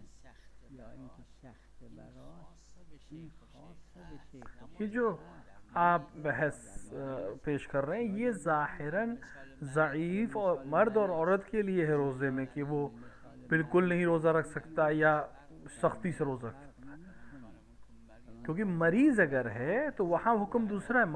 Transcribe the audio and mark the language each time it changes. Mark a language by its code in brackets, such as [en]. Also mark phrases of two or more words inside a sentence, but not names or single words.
[fa] یا اینکه سخت براش این خاصه به شیخ [ur] یہ جو آپ بحث پیش کر رہے ہیں، یہ ظاہراً ضعیف اور مرد اور عورت کے لیے ہے روزے میں کہ وہ بالکل نہیں روزہ رکھ سکتا یا سختی سے روزہ رکھ سکتا ہے، کیونکہ مریض اگر ہے تو وہاں حکم دوسرا ہے.